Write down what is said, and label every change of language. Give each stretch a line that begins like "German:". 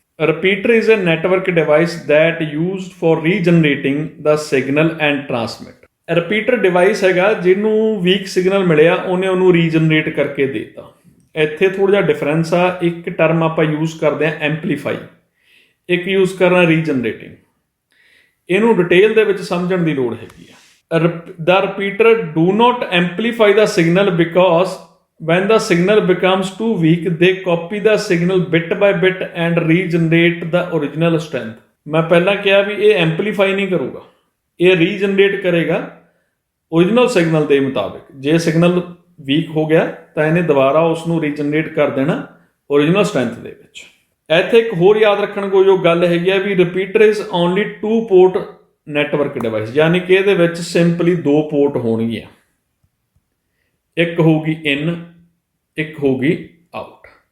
English: Repeater is a network device that used for regenerating the signal and transmit.
Punjabi: Repeater device ਹੈਗਾ ਜਿਹਨੂੰ week signal ਮਿਲਿਆ ਉਹਨੇ ਉਹਨੂੰ regenerate ਕਰਕੇ ਦੇਤਾ। ਇੱਥੇ ਥੋੜ੍ਹਾ ਜਿਹਾ ਡਿਫਰੈਂਸ ਆ, ਇੱਕ ਟਰਮ ਆਪਾਂ ਯੂਜ਼ ਕਰਦੇ ਹਾਂ ਐਂਪਲੀਫਾਈ, ਇੱਕ ਯੂਜ਼ ਕਰਨਾ ਰੀਜਨਰੇਟਿੰਗ। ਇਹਨੂੰ ਡਿਟੇਲ ਦੇ ਵਿੱਚ ਸਮਝਣ ਦੀ ਲੋੜ ਹੈਗੀ ਆ।
English: The repeater do not amplify the signal because when the signal becomes too weak, they copy the signal bit by bit and regenerate the original strength।
Punjabi: ਮੈਂ ਪਹਿਲਾਂ ਕਿਹਾ ਵੀ ਇਹ ਐਂਪਲੀਫਾਈ ਨਹੀਂ ਕਰੂਗਾ, ਇਹ ਰੀਜਨਰੇਟ ਕਰੇਗਾ ਓਰੀਜਨਲ ਸਿਗਨਲ ਦੇ ਮੁਤਾਬਿਕ। ਜੇ ਸਿਗਨਲ ਵੀਕ ਹੋ ਗਿਆ ਤਾਂ ਇਹਨੇ ਦੁਬਾਰਾ ਉਸ ਨੂੰ ਰੀਜਨਰੇਟ ਕਰ ਦੇਣਾ ਓਰੀਜਨਲ ਸਟਰੈਂਥ ਦੇ ਵਿੱਚ। ਇੱਥੇ ਇੱਕ ਹੋਰ ਯਾਦ ਰੱਖਣ ਕੋਈ ਜੋ ਗੱਲ ਹੈਗੀ ਆ ਵੀ
English: repeater is only 2 port network device,
Punjabi: ਯਾਨੀ ਕਿ ਇਹਦੇ ਵਿੱਚ ਸਿੰਪਲੀ 2 ਪੋਰਟ ਹੋਣਗੀਆਂ, ਇੱਕ ਹੋਊਗੀ ਇਨ, ਇੱਕ ਹੋਊਗੀ ਆਊਟ।